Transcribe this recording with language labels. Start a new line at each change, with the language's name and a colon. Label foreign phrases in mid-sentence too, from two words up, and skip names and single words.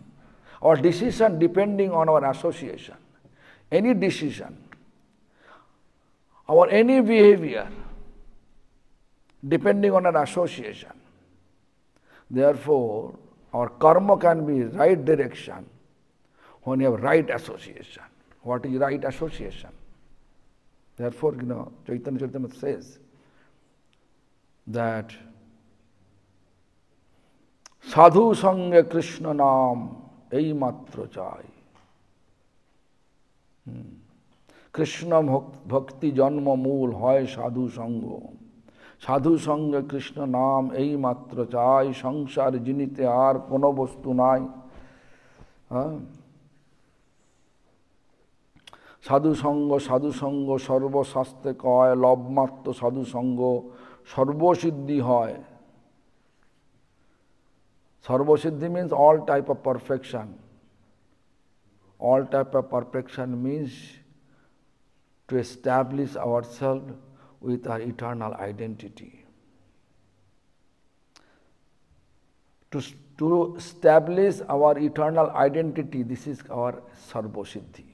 English: Our decision depending on our association. Any decision, our any behavior, depending on our association. Therefore, our karma can be right direction when you have right association. What is right association? Therefore, Chaitanya Charitamrita says that
Bangla: সাধু সঙ্গে কৃষ্ণ নাম এই মাত্র চাই. কৃষ্ণ ভক্তি জন্ম মূল হয় সাধু সঙ্গ. সাধু সঙ্গে কৃষ্ণ নাম এই মাত্র চাই, সংসার জিনিতে আর কোনো বস্তু নাই। হ্যাঁ, সাধু সঙ্গ সর্বশাস্ত্রে কয়, লবমাত্র সাধু সঙ্গ সর্বসিদ্ধি হয়।
English: Sarvasiddhi means all type of perfection. All type of perfection means to establish ourselves with our eternal identity. To establish our eternal identity, this is our Sarvasiddhi.